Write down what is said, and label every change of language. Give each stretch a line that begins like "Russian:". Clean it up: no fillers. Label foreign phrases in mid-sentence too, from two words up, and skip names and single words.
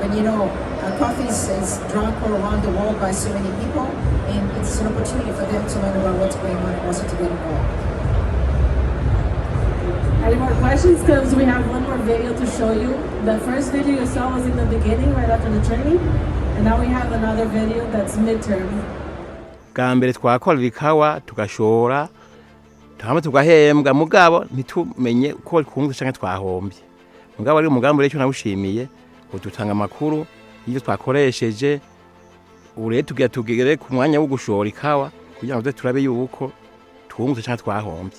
English: And coffee is drunk all around the world by so many people, and it's an opportunity for them to learn about what's going on and also to get involved. Any more questions? Because we have one more video to show you. The first video you saw was in the beginning, right after the training. And now we have another video that's midterm.
Rundi: Bwa mbere twakora ikawa tugashora hama tugahembwa mugabo ntitumenye uko twunguka canke twahombye. Mugabo ari umugambi rero nawushimiye udutanga amakuru iyo twakoresheje ure tugere ku mwanya wo gushora ikawa kugira ngo turabe yuko twunguka canke twahombye.